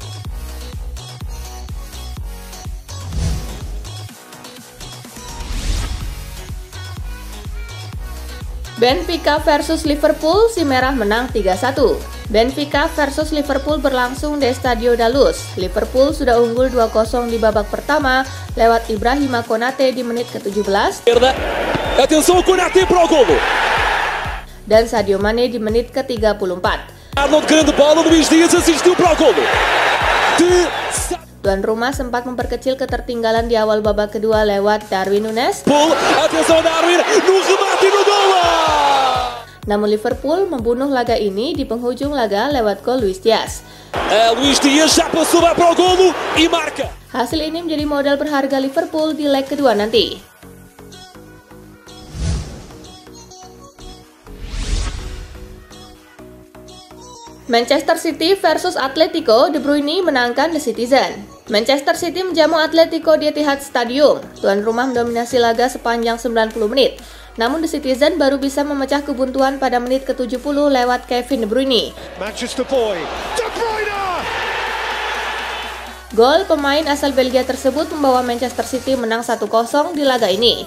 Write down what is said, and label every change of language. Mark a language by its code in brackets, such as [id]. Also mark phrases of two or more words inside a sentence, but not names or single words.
[id] Benfica versus Liverpool, si merah menang 3-1. Benfica versus Liverpool berlangsung di Stadio da Luz. Liverpool sudah unggul 2-0 di babak pertama lewat Ibrahima Konate di menit ke-17. [pt] Atenção, Konate para o golo. [id] Dan Sadio Mane di menit ke-34. [pt] Arnold, grande bola, Luís Dias assistiu para o golo. [id] Tuan rumah sempat memperkecil ketertinggalan di awal babak kedua lewat Darwin Núñez. [pt] Atenção, Darwin, no remate no gol. [id] Namun Liverpool membunuh laga ini di penghujung laga lewat gol Luís Dias. [pt] Luís Dias já passou para o golo e marca. [id] Hasil ini menjadi modal berharga Liverpool di leg kedua nanti. Manchester City versus Atletico, De Bruyne menangkan The Citizen. Manchester City menjamu Atletico di Etihad Stadium. Tuan rumah mendominasi laga sepanjang 90 menit. Namun The Citizen baru bisa memecah kebuntuan pada menit ke-70 lewat Kevin De Bruyne. [en] Manchester boy, De Bruyne! [id] Gol pemain asal Belgia tersebut membawa Manchester City menang 1-0 di laga ini.